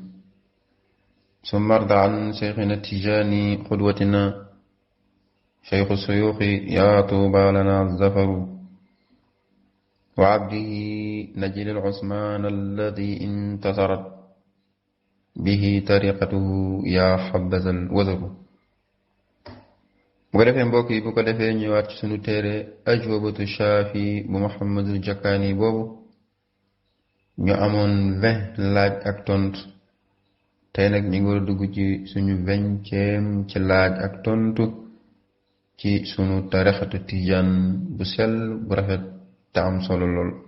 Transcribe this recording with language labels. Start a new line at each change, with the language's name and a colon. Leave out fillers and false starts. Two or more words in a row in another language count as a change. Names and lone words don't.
Arabic: ثم ارض عن شيخنا التجاني قدوتنا شيخ الشيوخ يا طوبى لنا الظفر وعبده نجل العثمان الذي انتصرت به طريقته يا حبذا الوزر.
Wolof: bu ko defee mbokk yi bu ko defee ñëwaat ci sunu téere ajwabatu shaafi bu Muhammadul Jakkaani boobu ñu amoon 20 laaj ak tontu tey nag ñu ngi war a dugg ci suñu 20eem ci laaj ak tontu ci sunu tarixatu tijaan bu sell bu rafet te am solo lool.